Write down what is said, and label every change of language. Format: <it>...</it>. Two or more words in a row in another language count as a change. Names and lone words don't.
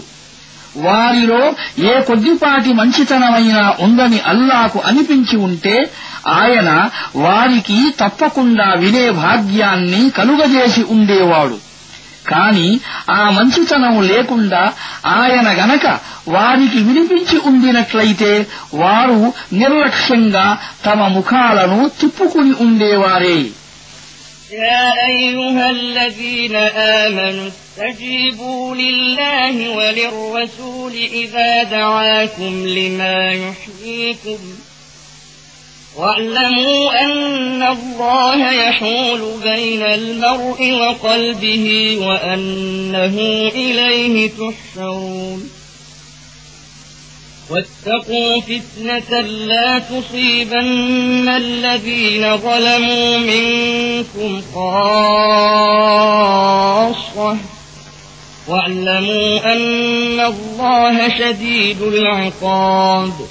<te>వారిలో ఏ కొద్దిపాటి మంచితనమైనా ఉందని అల్లాకు అనిపించి ఉంటే ఆయన వారికి తప్పకుండా వినే భాగ్యాన్ని కలుగజేసి ఉండేవాడు. కాని ఆ మంచితనం లేకుండా ఆయన గనక వారికి వినిపించి ఉండినట్లయితే వారు నిర్లక్ష్యంగా తమ ముఖాలను తిప్పుకుని ఉండేవారే.</te> <ar>يا أيها الذين آمنوا استجيبوا لله وللرسول إذا دعاكم لما يحييكم واعلموا أن الله يحول بين المرء وقلبه وأنه إليه تحشرون واتقوا فتنة لا تصيبن الذين ظلموا منكم خاصة واعلموا أن الله شديد العقاب</ar>